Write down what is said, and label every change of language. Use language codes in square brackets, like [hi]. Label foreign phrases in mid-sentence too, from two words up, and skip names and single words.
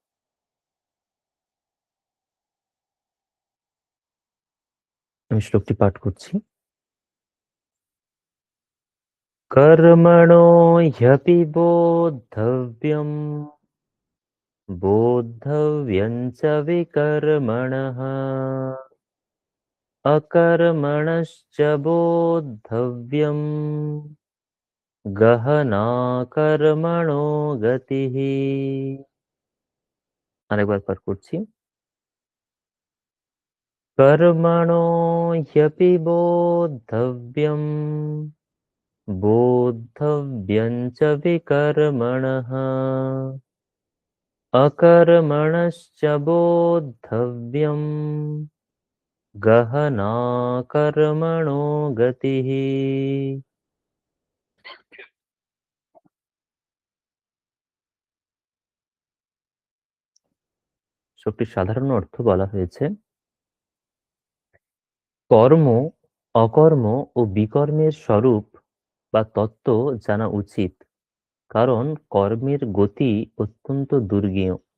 [bn] আমি শ্লোকটি পাঠ করছি। [sa] কর্মণো হ্যপি বোদ্ধব্যম बोद्धव्यं च विकर्मणः अकर्मणश्च बोद्धव्यम् गहना कर्मणो गतिः। [bn] আরেকবার পাঠ করছি। [sa] कर्मणो ह्यपि बोद्धव्यम् बोद्धव्यं च विकर्मणः अकर्मणश्च बोद्धव्यम् गहना कर्मणो गतिः। [bn] শ্লোকটির সাধারণ অর্থ বলা হয়েছে, কর্ম, অকর্ম ও বিকর্মের স্বরূপ বা তত্ত্ব জানা উচিত, কারণ কর্মের গতি অত্যন্ত দুর্গেয়।